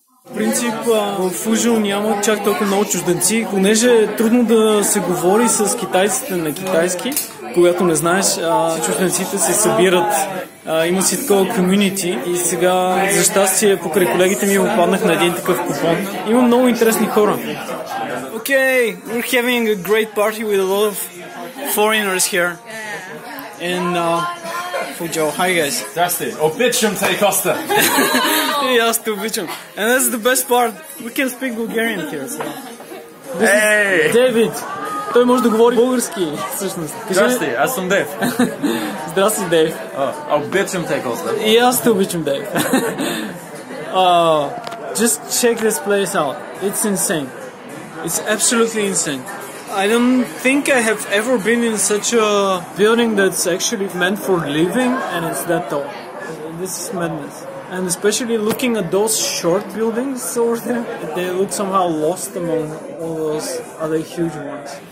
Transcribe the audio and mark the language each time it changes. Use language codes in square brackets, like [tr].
[bg] В принцип, в Фужио няма чак толкова много чужденци, понеже е трудно да се говори с китайците на китайски, когато не знаеш, чужденците се събират, има си такова комюнити и сега, за щастие, покрай колегите ми попаднах на един такъв купон. Има много интересни хора. [en] Okay, we're having a great party with a lot of foreigners here. And Fuzhou, hi guys. Fantastic. [bg] Obичам те, Costa. И аз те обичам. [en] And that's the best part. We can speak Bulgarian here. So. This is David. [bg] Той може да говори български, всъщност. Здрасти, аз съм Дейв. Здрасти, Дейв. Обичам те, Costa. И аз те обичам, Дейв. [en] Just check this place out. It's insane. It's absolutely insane. I don't think I have ever been in such a building that's actually meant for living and it's that tall. This is madness. And especially looking at those short buildings over there, they look somehow lost among all those other huge ones.